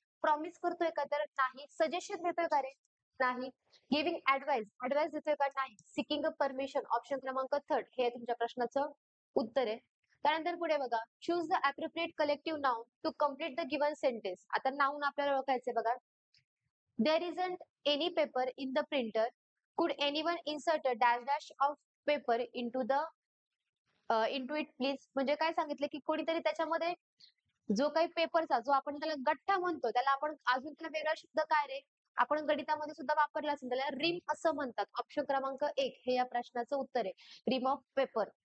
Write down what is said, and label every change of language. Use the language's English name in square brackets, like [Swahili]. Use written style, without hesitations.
[Marathi] Promise करतोय का? तर नाही. सजेशन देतोय का रे? नाही. [English] giving advice [Marathi] देतोय का? नाही. [English] seeking a permission [Marathi] ऑप्शन क्रमांक 3 हे तुमच्या प्रश्नाचं उत्तर आहे. त्यानंतर पुढे बघा. [English] Choose the appropriate collective noun to complete the given sentence. [Marathi] आता नाउन आपल्याला ओळखायचंय बघा. [English] There isn't any paper in the printer. Could anyone insert a dash dash of paper into it please [Marathi] म्हणजे काय सांगितलं की कोणीतरी त्याच्यामध्ये जो काही पेपरचा जो आपण त्याला गठ्ठा म्हणतो त्याला आपण अजून त्याला वेगळा शब्द काय रे? आपण गणितामध्ये सुद्धा वापरला असेल त्याला रिम असं म्हणतात. ऑप्शन क्रमांक 1 हे या प्रश्नाचं उत्तर आहे. [English] Ream of paper.